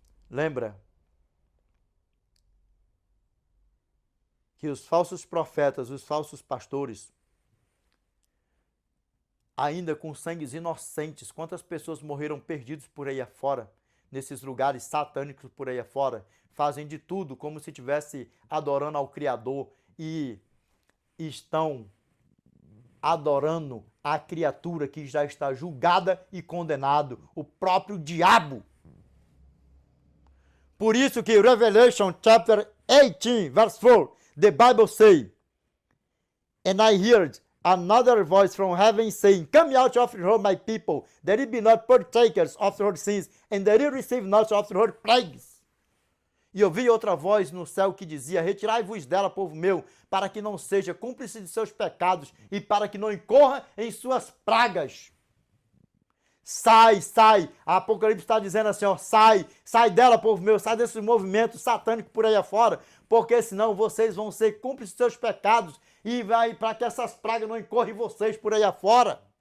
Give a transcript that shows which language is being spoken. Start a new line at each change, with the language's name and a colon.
Portuguese: Lembra que os falsos profetas, os falsos pastores, ainda com sangues inocentes, quantas pessoas morreram perdidos por aí afora, nesses lugares satânicos por aí afora, fazem de tudo como se estivesse adorando ao Criador e estão adorando a criatura que já está julgada e condenado, o próprio diabo. Por isso que
English: Revelation chapter 18, verse 4, the Bible says, and I heard another voice from heaven saying, come out of her, my people, that ye be not partakers of her sins, and that ye receive not of her plagues.
Portuguese: E ouvi outra voz no céu que dizia, retirai-vos dela, povo meu, para que não seja cúmplice de seus pecados e para que não incorra em suas pragas. Sai, sai. A Apocalipse está dizendo assim, ó, sai dela, povo meu, sai desse movimento satânico por aí afora, porque senão vocês vão ser cúmplices de seus pecados e vai para que essas pragas não incorram em vocês por aí afora.